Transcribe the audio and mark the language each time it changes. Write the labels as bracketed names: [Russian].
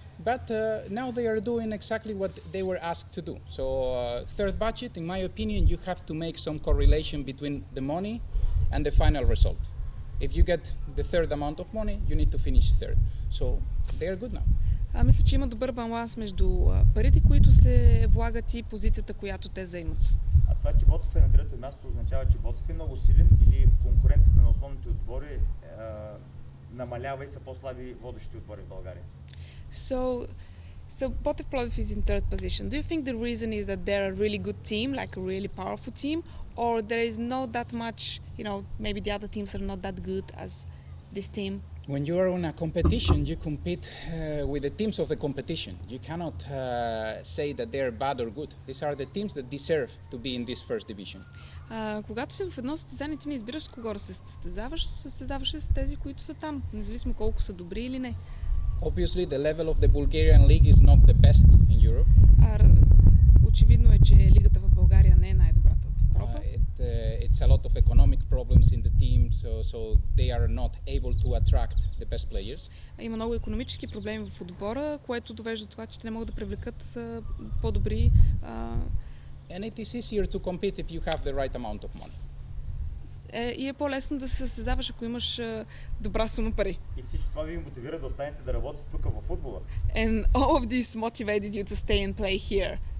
[English] But now they are doing exactly what they were asked to do. So third budget, in my opinion, you have to make some correlation between the money and the final result. If you get the third amount of money, you need to finish third. So they are good now. [Bulgarian] Мисля, че има добър баланс между парите, които се влагат и позицията, която те заимат. А това, че Ботев е на трето място, означава, че Ботев е много силен или конкуренцията на основните отбори намалява и са по-слаби водещи отбори в България? [English] So Ботев is in third position. Do you think the reason is that they're a really good team, like a really powerful team, or there is not that much, maybe the other teams are not that good as this team? When you are in a competition, you compete with the teams of the competition. You cannot say that they are bad or good. These are the teams that deserve to be in this first division. [Bulgarian] Когато си в едно състезание, ти не избираш с кого да се състезаваш с тези, които са там, независимо колко са добри или не. [English] Obviously, the level of the Bulgarian league is not the best in Europe. [Bulgarian] Очевидно е, че лигата в България не е най-добрата в Европа. [English] It's a lot of economic problems in the team, so they are not able to attract the best players. [Bulgarian] Има много икономически проблеми в отбора, което довежда до това, че те не могат да привлекат по-добри. [English] And it is easier to compete if you have the right amount of money. [Bulgarian] И е по-лесно да се състезаваш, ако имаш добра сума пари. И всичко това ви мотивира да останете да работите тук във футбола. [English] And all of this motivated you to stay and play here.